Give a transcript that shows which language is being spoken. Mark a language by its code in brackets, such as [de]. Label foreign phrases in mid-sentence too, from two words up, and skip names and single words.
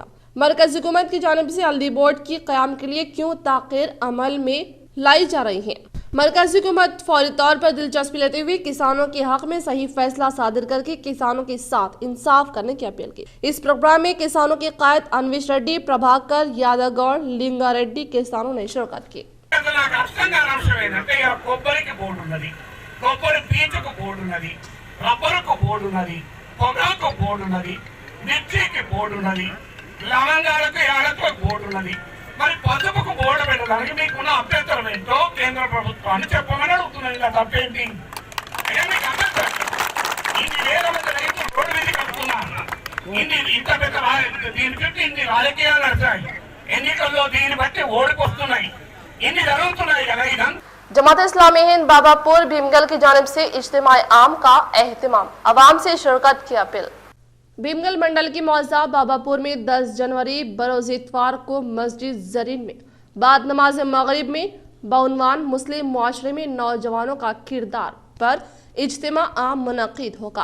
[ur] مرکزی حکومت کی جانب سے ہلدی بورڈ کی قیام کے لیے کیوں تاخیر عمل میں لائی جا رہی ہے، مرکزی حکومت فوری طور پر دلچسپی لیتے ہوئے کسانوں کے حق میں صحیح فیصلہ صادر کر کے کسانوں کے ساتھ انصاف کرنے کی اپیل کی۔ اس پروگرام میں کسانوں کے قائد انوش ریڈی، پربھاکر یادو گوڑ، لنگا ریڈی کسانوں نے شرکت کی۔ [te] లవంగాలకు యాలకు బోర్డు ఉన్నది, మరి పసుపుకు బోర్డు పెట్టడానికి మీకున్న అభ్యంతరం ఏంటో కేంద్ర ప్రభుత్వాన్ని చెప్పమని అడుగుతున్నది। ఇలా తప్పేంటి? ఇన్ని వేల మంది రైతులు రోడ్డు మీద కట్టుకున్నారు, ఇంత పెద్ద దీని చుట్టూ ఇన్ని రాజకీయాలు నడిచాయి, ఎన్నికల్లో దీన్ని బట్టి ఓడిపోతున్నాయి, ఇన్ని జరుగుతున్నాయి కదా। ఇదంతా [ur] جماعت اسلامی ہند باباپور بھیمگل کی جانب سے اجتماعی عام کا اہتمام، عوام سے شرکت کی اپیل. بھیمگل منڈل کی موضع باباپور میں 10 جنوری بروز اتوار کو مسجد زرین میں بعد نماز مغرب میں بعنوان مسلم معاشرے میں نوجوانوں کا کردار پر اجتماع عام منعقد ہوگا.